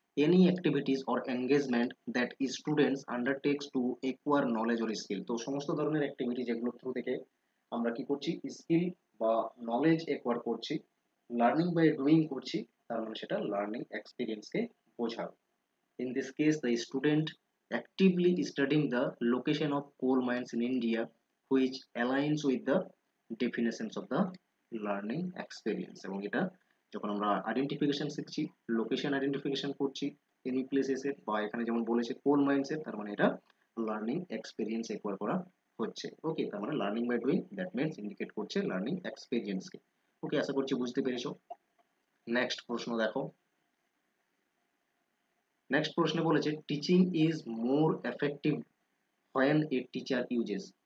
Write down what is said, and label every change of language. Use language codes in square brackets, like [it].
[en] Any activities or engagement that students undertakes to acquire knowledge or skill. [bn] তো সমস্ত ধরনের activity যেগুলো থ্রু থেকে আমরা কি করছি, স্কিল বা নলেজ একোয়ার করছি, লার্নিং বাই ডুইং করছি, তার মানে সেটা লার্নিং এক্সপিরিয়েন্সকে বোঝাবে। [en] In this case, the student actively studying the location of coal mines in India, which aligns with the definitions of the learning experience. [bn] এবং এটা যখন আমরা আইডেন্টিফিকেশন শিখছি, লোকেশন আইডেন্টিফিকেশন করছি এনি প্লেসেসের, বা এখানে যেমন বলেছে কোল মাইন্সের, তার মানে এটা লার্নিং এক্সপিরিয়েন্স একোয়ার করা হচ্ছে। ওকে, তার মানে learning by doing, that means indicate করছে লার্নিং এক্সপিরিয়েন্সকে। ওকে, আশা করছি বুঝতে পেরেছো। নেক্সট প্রশ্ন দেখো, নেক্সট প্রশ্নে বলেছে [en] Teaching is more effective when a teacher uses.